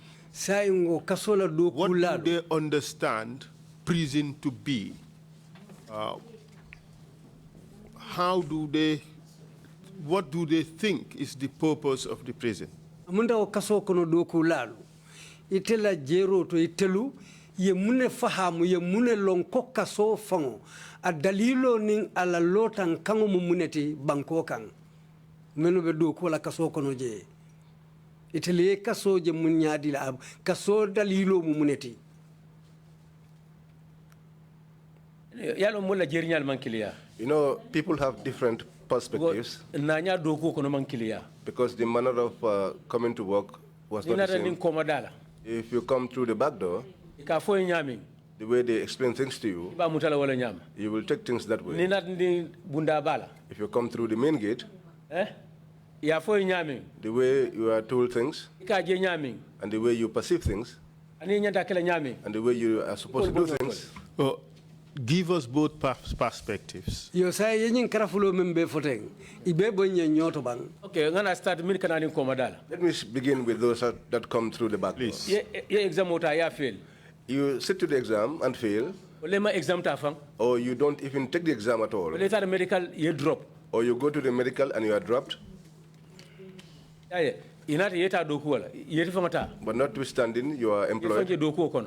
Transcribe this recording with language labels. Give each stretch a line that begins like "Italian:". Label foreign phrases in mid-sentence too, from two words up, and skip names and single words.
English: What do they understand prison to be? What do they think is the purpose of the prison?
Mandingo: Amunda o kaso kono do ko lalu itela jero to itelu ye mune fahamu ye mune lon ko kaso fango a dalilo nin ala lotan kango mu muneti banko kan menu be do ko la kaso kono je itele kaso je mun nyaadi la kaso dalilo mu muneti.
English: You know, people have different perspectives because the manner of coming to work was not the same. If you come through the back door, the way they explain things to you, you will take things that way. If you come through the main gate, the way you are told things, and the way you perceive things, and the way you are supposed to do things. Give us both perspectives.
Mandingo: Yo say yin karafulo membe foteng ibe bonye nyoto bang.
English: Okay, I'm gonna start
Mandingo: min kanani komadala.
English: Let me begin with those that come through the back door.
Mandingo: Ye exam ota ya fail.
English: You sit to the exam and fail. Or you don't even take the exam at all. Later medical you drop. Or you go to the medical and you are dropped. But notwithstanding, you are employed.